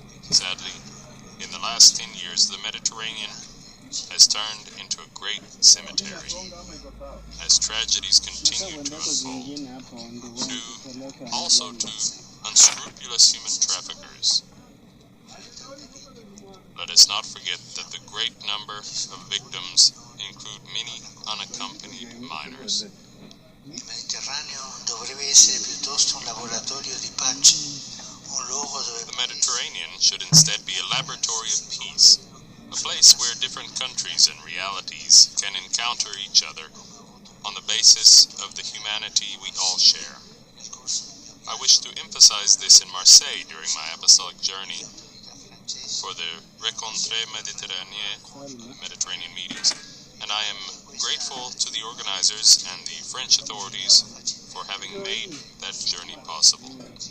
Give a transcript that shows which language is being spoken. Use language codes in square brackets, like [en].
[en] Sadly, in the last 10 years, the Mediterranean has turned into a great cemetery, as tragedies continue to unfold, due also to unscrupulous human traffickers. Let us not forget that the great number of victims include many unaccompanied minors. [it] Il Mediterraneo dovrebbe essere piuttosto un laboratorio di pace, un luogo dove... [en] The Mediterranean should instead be a laboratory of peace, a place where different countries and realities can encounter each other on the basis of the humanity we all share. I wish to emphasize this in Marseille during my apostolic journey for the Rencontre Méditerranée, Mediterranean meetings, and I am grateful to the organizers and the French authorities for having made that journey possible.